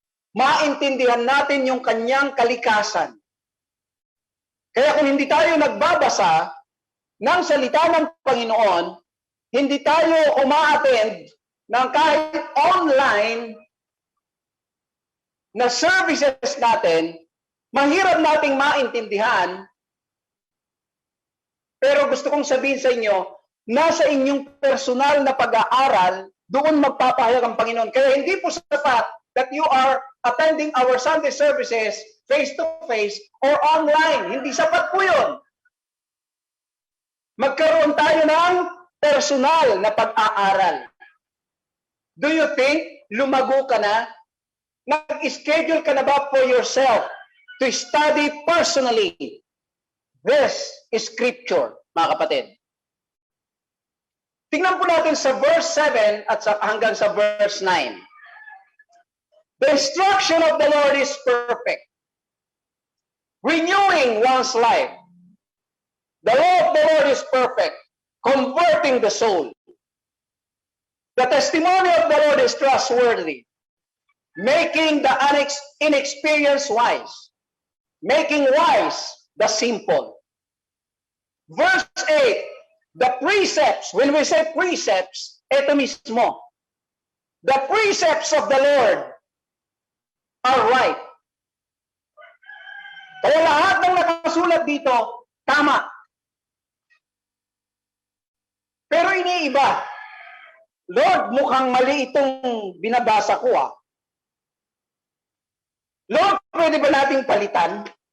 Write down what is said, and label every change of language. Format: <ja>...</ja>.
<tl>Maintindihan natin yung kanyang kalikasan. Kaya kung hindi tayo nagbabasa ng salita ng Panginoon, hindi tayo uma-attend ng kahit online na services natin, mahirap nating maintindihan. Pero gusto kong sabihin sa inyo, nasa inyong personal na pag-aaral, doon magpapahayag ang Panginoon. Kaya hindi po sapat</tl> <en>that you are attending our Sunday services face-to-face or online.</en> <tl>Hindi sapat po yun. Magkaroon tayo ng personal na pag-aaral.</tl> <en>Do you think</en> <tl>lumago ka na? Nag-schedule ka na ba</tl> <en>for yourself to study personally this Scripture,</en> <tl>mga kapatid? Tingnan po natin sa verse 7 at hanggang sa verse 9.</tl> <en>The instruction of the Lord is perfect, renewing one's life. The law of the Lord is perfect, converting the soul. The testimony of the Lord is trustworthy, making the inexperienced wise, making wise the simple. Verse 8, the precepts, when we say precepts,</en> <tl>ito mismo.</tl> <en>The precepts of the Lord are right.</en> <tl>Kaya lahat ng nakasulat dito, tama. Pero iniiba. Lord, mukhang mali itong binabasa ko Lord, pwede ba nating palitan?</tl>